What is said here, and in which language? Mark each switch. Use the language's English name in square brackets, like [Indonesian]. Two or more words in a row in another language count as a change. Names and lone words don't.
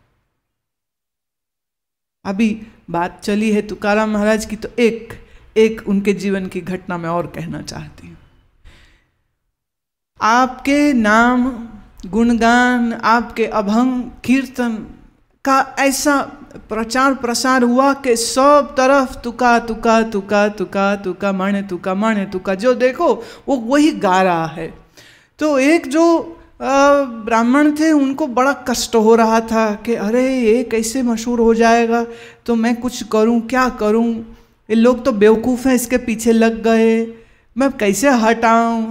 [Hindi] अभी बात चली है तुकाराम महाराज की, तो एक उनके जीवन की घटना मैं और कहना चाहती हूँ। आपके नाम गुणगान, आपके अभंग कीर्तन का ऐसा प्रचार प्रसार हुआ कि सब तरफ तुका तुका तुका तुका तुका माने तुका माने तुका, जो देखो वो वही गा रहा है। तो एक जो ब्राह्मण थे उनको बड़ा कष्ट हो रहा था कि अरे ये कैसे मशहूर हो जाएगा, तो मैं कुछ करूं, क्या करूं, ये लोग तो बेवकूफ़ हैं, इसके पीछे लग गए, मैं कैसे हटाऊं।